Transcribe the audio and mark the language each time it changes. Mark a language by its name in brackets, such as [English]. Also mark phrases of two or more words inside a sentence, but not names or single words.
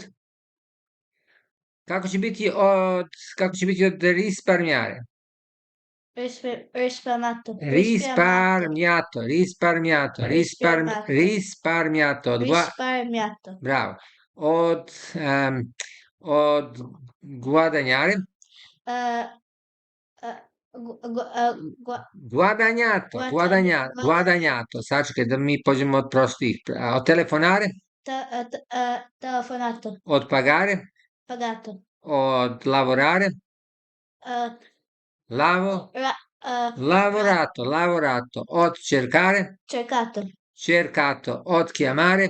[Serbian] Kako će biti od risparmjare? [Italian] Risparmato. Risparmjato. Risparmjato. Risparmiato. [Serbian] Bravo. Od guadagnare? [Italian] Guadagnato. [Serbian] Sačekaj da mi pođemo od prostih. Od telefonare? [Italian] Telefonato. [Serbian] Od pagare? [Italian] Pagato. Od lavorare? Lavorato. [Serbian] Od cercare? [Italian] Cercato. [Serbian] Od chiamare?